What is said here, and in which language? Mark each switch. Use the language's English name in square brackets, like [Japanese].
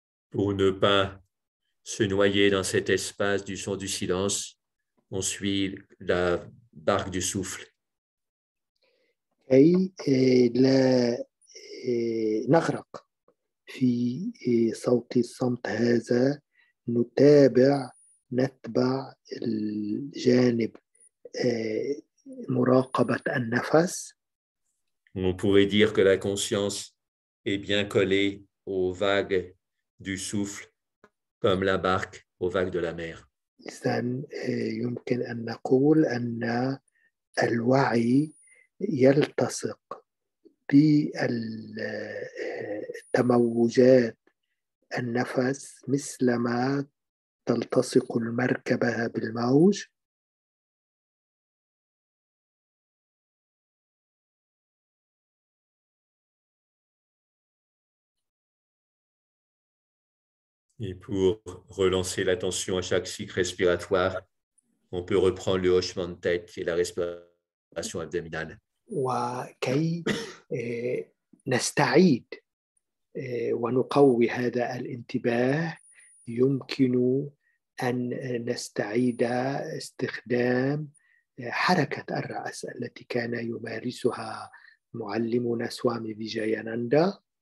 [French] Pour ne pas se noyer dans cet espace du son du silence, on suit la barque du souffle. [Arabic] كي لا نغرق في صوت الصمت هذا، نتبع الجانب مراقبة النفس. [French] On pourrait dire que la conscience est bien collée aux vagues du souffle, comme la barque aux vagues de la mer. [Arabic] إذن يمكن أن نقول أن الوعي يلتصق بالتموجات النفس مثلما تلتصق المركبة بالموج. [French] Et pour relancer l'attention à chaque cycle respiratoire, on peut reprendre le hochement de tête et la respiration abdominale. [Arabic] وكي نستعيد ونقوي هذا الانتباه، يمكن أن نستعيد استخدام حركة الرأس التي كان يمارسها معلمنا سوامي فيجاياناندا.